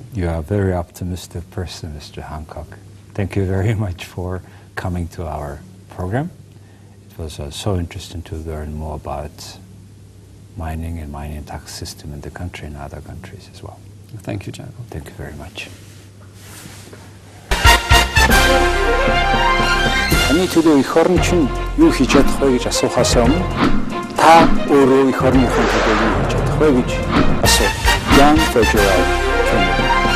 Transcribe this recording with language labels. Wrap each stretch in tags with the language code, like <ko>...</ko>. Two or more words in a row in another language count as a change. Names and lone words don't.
<en>You are a very optimistic person, Mr. Hancock. Thank you very much for coming to our program. It was so interesting to learn more about mining and mining tax system in the country and other countries as well. Thank you, Jacob. Thank you very much.</en> <mn>Таны төлөө эх орн чинь юу хийж чадах вэ гэж асуухаас өмнө та өөрөө эх орныхон төлөө юу хийж чадах вэ гэж асуу.</mn> <en>Young Federal</en>